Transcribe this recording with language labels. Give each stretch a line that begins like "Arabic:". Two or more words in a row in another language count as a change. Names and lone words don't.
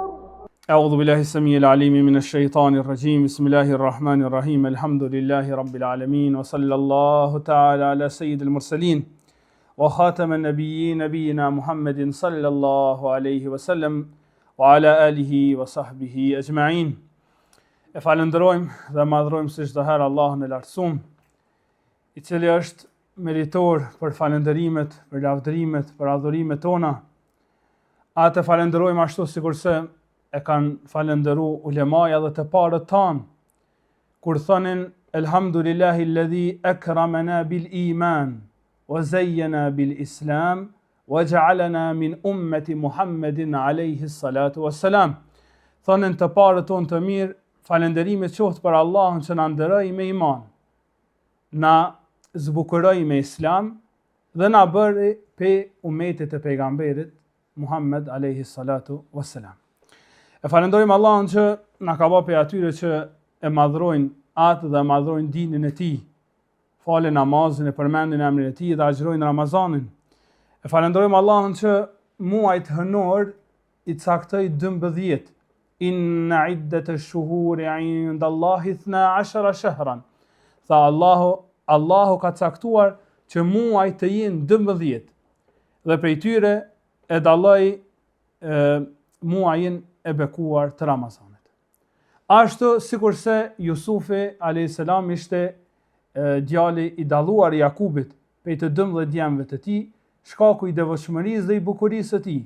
Arabic: أعوذ بالله السميع العليم من الشيطان الرجيم. بسم الله الرحمن الرحيم. الحمد لله رب العالمين، وصلى الله تعالى على سيد المرسلين وخاتم النبيين نبينا محمد صلى الله عليه وسلم وعلى آله وصحبه أجمعين.
Albanian: E falenderojmë dhe madhrojmë si çdo herë Allahun e lartësuar, i cili është meritor për falenderimet, për lavdërimet, për adhurimet tona. Atë falenderojmë ashtu sikurse e kanë falenderu ulemaja dhe të parët tanë, kur thonin
Arabic: الحمد لله الذي أكرمنا بالإيمان وزيننا بالإسلام وجعلنا من أمة محمد عليه الصلاة والسلام.
Albanian: Thonin të parët tonë të mirë, falenderimet qoftë për Allahun që na nderoi me iman, na zbukuroi me islam dhe na bëri pe umetit e pejgamberit Muhammed
Arabic: عليه الصلاة والسلام.
Albanian: E falenderojmë Allahun që na ka bërë prej atyre që e madhrojnë atë dhe madhrojnë dinin e tij, falen namazin, e përmendin emrin e tij dhe agjërojnë Ramazanin. E falenderojmë Allahun që muajt hënor i caktoi 12.
Arabic: إن عدة الشهور عند الله 12 شهرا.
Albanian: Tha Allahu ka caktuar që muajt të jenë 12 dhe prej tyre e dalloi muajin e bekuar të Ramazanit. Ashtu sikurse Jusufi a.s. ishte djali i dalluar i Jakubit, prej të 12 djemve të tij, shkaku i devotshmërisë dhe i bukurisë së tij.